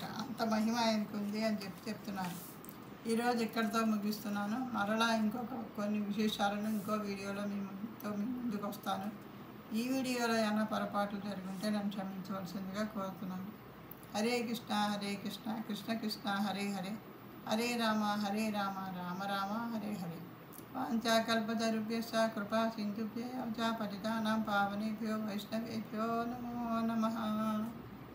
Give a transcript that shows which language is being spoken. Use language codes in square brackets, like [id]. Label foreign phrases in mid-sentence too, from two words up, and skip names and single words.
[te] అంత మహిమ ఆయనకు ఉంది అని చెప్తున్నారు. ఈరోజు ఇక్కడితో ముగిస్తున్నాను. మరలా కొన్ని విశేషాలను ఇంకో వీడియోలో మీ ముందుకు వస్తాను. ఈ వీడియోలో ఏమైనా పొరపాట్లు జరుగుంటే నన్ను క్షమించవలసిందిగా కోరుతున్నాను. [sa] హరే కృష్ణ హరే కృష్ణ కృష్ణ కృష్ణ హరే హరే హరే రామ రామ రామ హరే హరే. వాంఛాకల్పతరుభ్యశ్చ కృపా సింధుభ్యో పతితానాం పావనేభ్యో వైష్ణవేభ్యో నమో నమః.